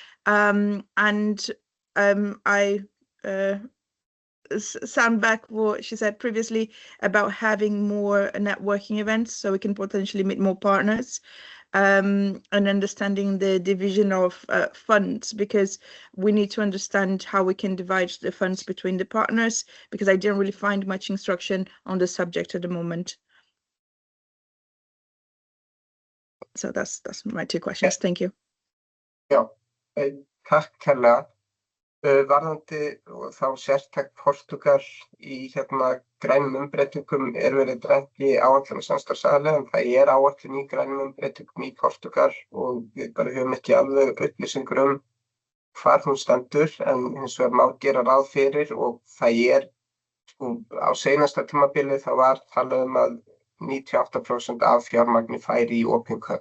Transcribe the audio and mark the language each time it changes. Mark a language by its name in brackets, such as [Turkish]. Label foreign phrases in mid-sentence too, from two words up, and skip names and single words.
[English] I sound back what she said previously about having more networking events so we can potentially meet more partners and understanding the division of funds because we need to understand how we can divide the funds between the partners because I didn't really find much instruction on the subject at the moment. So that's my two questions. Thank you. [Icelandic] Já, takk kærlega. Varðandi og þá sértækt Portúgal í grænum umbreytingum verið dræmt í áætlun samstarfsaðila en það áætlun í grænum umbreytingum í Portúgal og við bara höfum ekki alveg upplýsingur hvar hún stendur en hins vegar má gera ráð fyrir og það á seinasta tímabili þá var talað að 98% af fjármagni færi í opin köll.